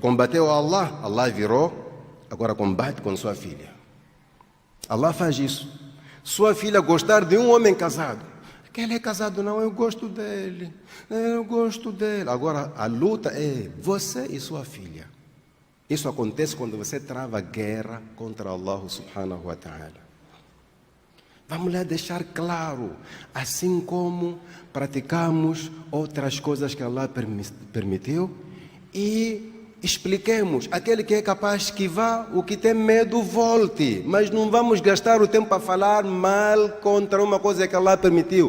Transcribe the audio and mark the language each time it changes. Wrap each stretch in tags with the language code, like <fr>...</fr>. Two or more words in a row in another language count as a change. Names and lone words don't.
<pt>Combateu Allah, Allah virou, agora combate com sua filha. Allah faz isso. Sua filha gostar de um homem casado. Que ele é casado, não, eu gosto dele. Eu gosto dele. Agora a luta é você e sua filha. Isso acontece quando você trava guerra contra</pt> <ar>الله سبحانه وتعالى.</ar> <pt>Vamos lá deixar claro, assim como praticamos outras coisas que Allah permitiu, e expliquemos. Aquele que é capaz que vá, o que tem medo volte. Mas não vamos gastar o tempo a falar mal contra uma coisa que Allah permitiu.</pt>